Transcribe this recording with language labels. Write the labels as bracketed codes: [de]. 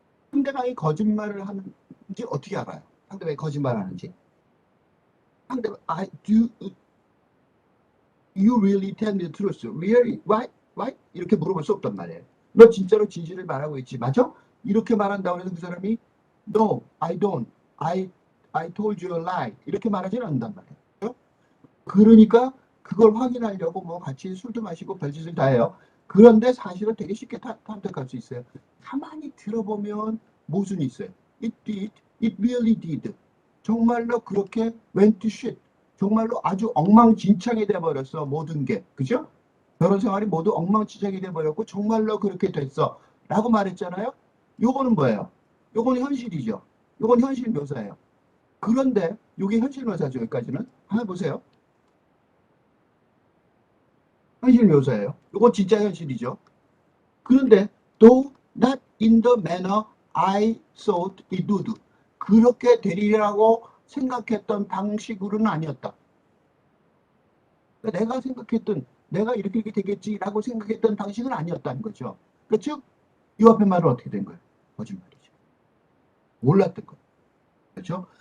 [ko] 상대방이 거짓말을 하는지 어떻게 알아요? 상대방이 거짓말을 하는지. 상대방 [en] do you really tell me the truth? Really? Why? [ko] 이렇게 물어볼 수 없단 말이에요. 너 진짜로 진실을 말하고 있지, 맞아? 이렇게 말한다고 해서 그 사람이 [en] No, I don't. I told you a lie. [ko] 이렇게 말하지는 않는단 말이에요. 그러니까 그걸 확인하려고 뭐 같이 술도 마시고 별짓을 다 해요. 그런데 사실은 되게 쉽게 탐색할 수 있어요. 가만히 들어보면 모순이 있어요. [en] It did. It really did. [ko] 정말로 그렇게 [en] went to shit. [ko] 정말로 아주 엉망진창이 돼버렸어. 모든 게. 그죠? 결혼 생활이 모두 엉망진창이 돼버렸고 정말로 그렇게 됐어. 라고 말했잖아요. 요거는 뭐예요? 요거는 현실이죠. 요건 현실 묘사예요. 그런데 이게 현실 묘사죠. 여기까지는. 한번 보세요. 현실 묘사예요. 이거 진짜 현실이죠. 그런데 [en] though not in the manner I thought it would. [ko] 그렇게 되리라고 생각했던 방식으로는 아니었다. 그러니까 내가 생각했던 내가 이렇게 되겠지라고 생각했던 방식은 아니었다는 거죠. 그렇죠? 이 앞에 말은 어떻게 된 거예요? 거짓말이죠. 몰랐던 거예요. 그렇죠?